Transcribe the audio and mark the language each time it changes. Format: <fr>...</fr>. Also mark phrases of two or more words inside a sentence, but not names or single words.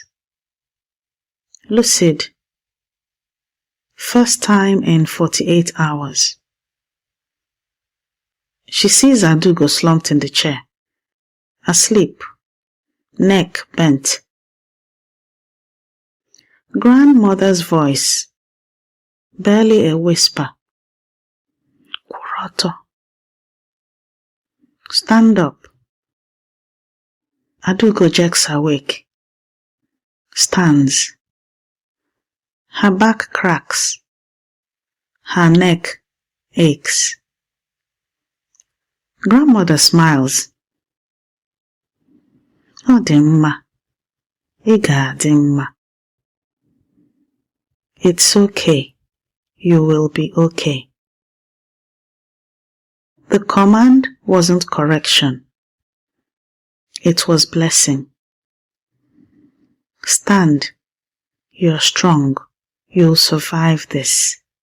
<en>Lucid. First time in 48 hours. She sees Adugo slumped in the chair, asleep, neck bent. Grandmother's voice, barely a whisper.</en> <ig>Kwụrụ ọtọ.</ig> <en>Stand up. Adugo jerks awake. Stands. Her back cracks. Her neck aches. Grandmother smiles.</en> <ig>Ọ dị mma. Ị ga-adị mma.</ig> <en>It's okay. You will be okay. The command wasn't correction. It was blessing. Stand. You're strong. You'll survive this.</en>